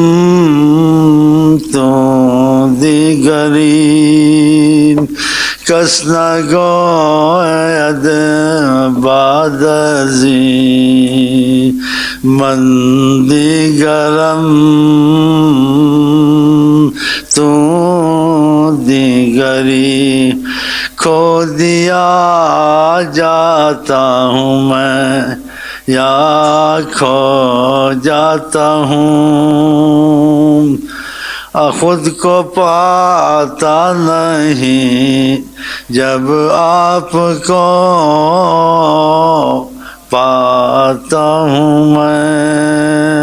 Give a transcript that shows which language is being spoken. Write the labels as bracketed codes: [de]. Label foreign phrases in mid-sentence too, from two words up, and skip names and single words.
[fa] تو دیگری، کس نگوید بعد ازین من دیگرم، تو دیگری. [ur] کھو دیا جاتا ہوں میں یا کھو جاتا ہوں، خود کو پاتا نہیں جب آپ کو پاتا ہوں میں،